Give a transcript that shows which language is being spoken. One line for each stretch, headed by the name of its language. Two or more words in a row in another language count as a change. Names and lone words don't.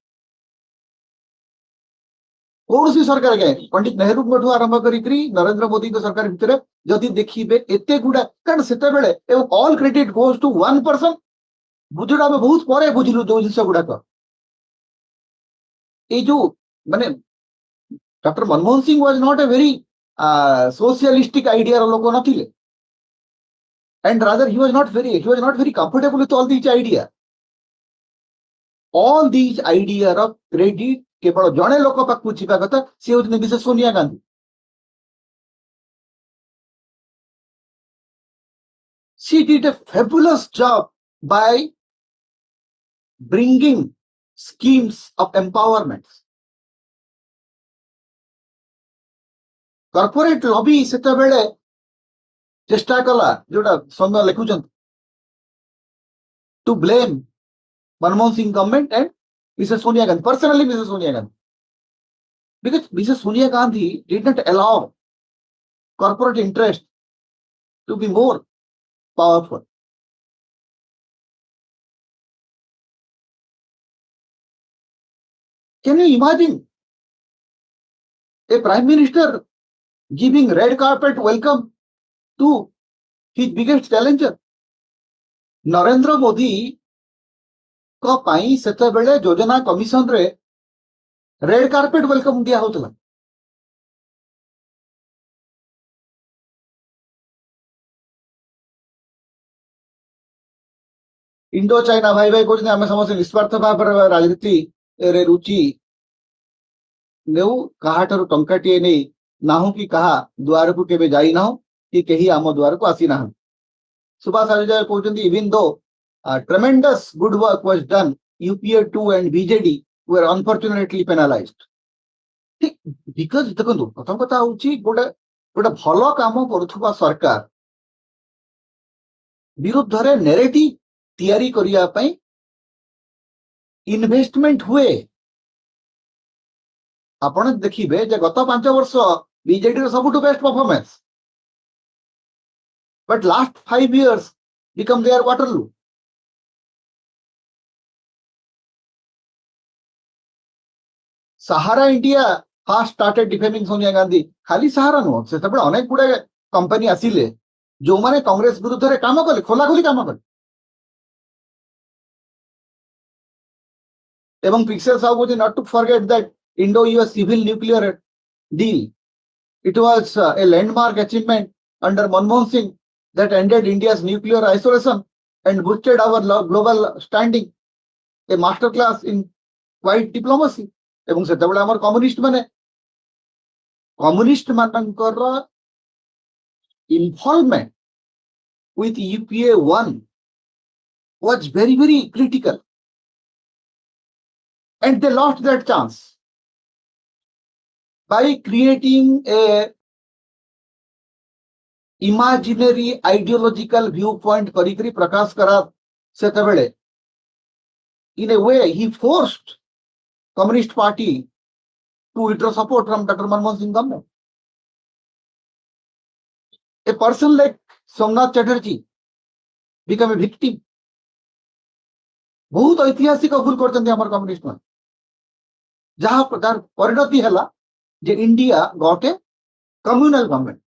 Odia: କୌଣସି ସରକାର କାହିଁ ପଣ୍ଡିତ ନେହେରୁଙ୍କଠୁ ଆରମ୍ଭ କରିକି ନରେନ୍ଦ୍ର ମୋଦିଙ୍କ ସରକାର ଭିତରେ ଯଦି ଦେଖିବେ ଏତେ ଗୁଡା, କାରଣ ସେତେବେଳେ ଏବଂ
English: all credit goes to one person,
Odia: ବୁଝୁଟା ଆମେ ବହୁତ ପରେ ବୁଝିଲୁ ଯୋଉ ଜିନିଷ ଗୁଡାକ। ଏଇ ଯୋଉ ମାନେ ଡକ୍ଟର ମନମୋହନ ସିଂ
English: was not a very socialistic
Odia: ଆଇଡିଆର ଲୋକ ନଥିଲେ,
English: and rather he was not very comfortable with all these idea. All these idea
Odia: ର କ୍ରେଡିଟ କେବଳ ଜଣେ ଲୋକ ପାଖକୁ ଯିବା କଥା, ସେ ହେଉଛନ୍ତି ମିସେସ ସୋନିଆ ଗାନ୍ଧୀ।
English: She did a fabulous job by bringing schemes of empowerment.
Odia: କର୍ପୋରେଟ ଲବି ସେତେବେଳେ ଚେଷ୍ଟା କଲା, ଯୋଉଟା ସୌମ୍ୟ ଲେଖୁଛନ୍ତି,
English: to blame Manmohan Singh government and Mrs. Sonia Gandhi, personally Mrs. Sonia Gandhi, because Mrs. Sonia Gandhi did not allow corporate interest to be more powerful. Can you imagine a prime minister giving red carpet welcome to his biggest challenger?
Odia: ନରେନ୍ଦ୍ର ମୋଦିଙ୍କ ପାଇଁ ସେତେବେଳେ ଯୋଜନା କମିଶନରେ
English: red carpet welcome
Odia: ଦିଆ ହଉଥିଲା। ଇଣ୍ଡୋ ଚାଇନା ଭାଇ ଭାଇ କହୁଛନ୍ତି ଆମେ ସମସ୍ତେ ନିସ୍ୱାର୍ଥ ଭାବରେ ରାଜନୀତିରେ ରୁଚି ନେଉ, କାହାଠାରୁ ଟଙ୍କାଟିଏ ନେଇ ନାହୁଁ କି କାହା ଦୁଆରକୁ କେବେ ଯାଇନାହୁଁ କି କେହି ଆମ ଦୁଆରକୁ ଆସିନାହାନ୍ତି।
English: ସୁଭାଷ ଆଚାର୍ଯ୍ୟ କହୁଛନ୍ତି even though tremendous good work was done, UPA 2 and BJD were unfortunately penalized.
Odia: ବିକଜ ଦେଖନ୍ତୁ, ପ୍ରଥମ କଥା ହଉଛି ଗୋଟେ ଭଲ କାମ କରୁଥିବା ସରକାର ବିରୁଦ୍ଧରେ ନେରେଟିଭ ତିଆରି କରିବା ପାଇଁ ଇନଭେଷ୍ଟମେଣ୍ଟ ହୁଏ। ଆପଣ ଦେଖିବେ ଯେ ଗତ 5 ବର୍ଷ ବିଜେଡିର ସବୁଠୁ
English: best performance, but last 5 years become their Waterloo. Sahara India first started defaming Sonia Gandhi.
Odia: ଖାଲି ସାହାରା ନୁହଁ, ସେତେବେଳେ ଅନେକ ଗୁଡାଏ କମ୍ପାନୀ ଆସିଲେ ଯୋଉମାନେ କଂଗ୍ରେସ ବିରୁଦ୍ଧରେ କାମ କଲେ, ଖୋଲାଖୋଲି କାମ କଲେ।
English: ଏବଂ ପିକ୍ସେଲ ସାହୁ କହୁଛି not to forget that Indo-US civil nuclear deal. It was a landmark achievement under Manmohan Singh that ended India's nuclear isolation and boosted our global standing, a master class in quiet diplomacy.
Odia: ଏବଂ ସେତେବେଳେ ଆମର କମ୍ୟୁନିଷ୍ଟ ମାନଙ୍କର
English: involvement with UPA 1 was very, very critical. And they lost that chance by creating a imaginary ideological viewpoint
Odia: କରିକରି ପ୍ରକାଶ କରାର ସେତେବେଳେ
English: in a way he forced Communist Party to withdraw support from Dr. Manmohan Singh government. A person like Somnath Chatterjee became a victim.
Odia: ବହୁତ ଐତିହାସିକ ଭୁଲ କରିଛନ୍ତି ଆମର କମ୍ୟୁନିଷ୍ଟ ମାନେ, ଯାହା ପରିଣତି ହେଲା ଯେ ଇଣ୍ଡିଆ
English: got a communal government.